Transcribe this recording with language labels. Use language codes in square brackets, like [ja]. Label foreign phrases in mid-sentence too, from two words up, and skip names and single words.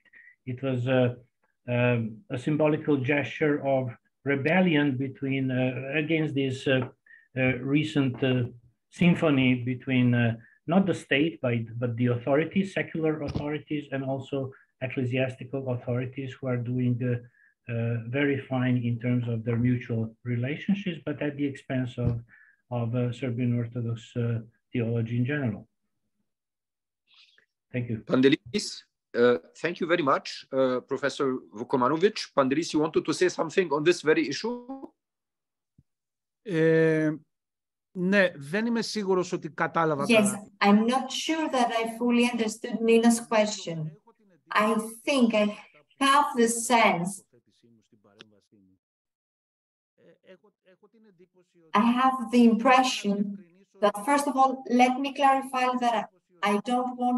[en] It was a symbolical gesture of rebellion between against this recent symphony between not the state, but the authorities, secular authorities, and also ecclesiastical authorities, who are doing very fine in terms of their mutual relationships, but at the expense of Serbian Orthodox theology in general. Thank you. Pandelis, thank you very much, Professor Vukomanovic. Pandelis, you wanted to say something on this very issue? [el] Ναι, δεν είμαι σίγουρος ότι κατάλαβα καλά. [en] Yes, I'm not sure that I fully understood Nina's question. I think I have the sense. I have the impression that, first of all, let me clarify that I don't want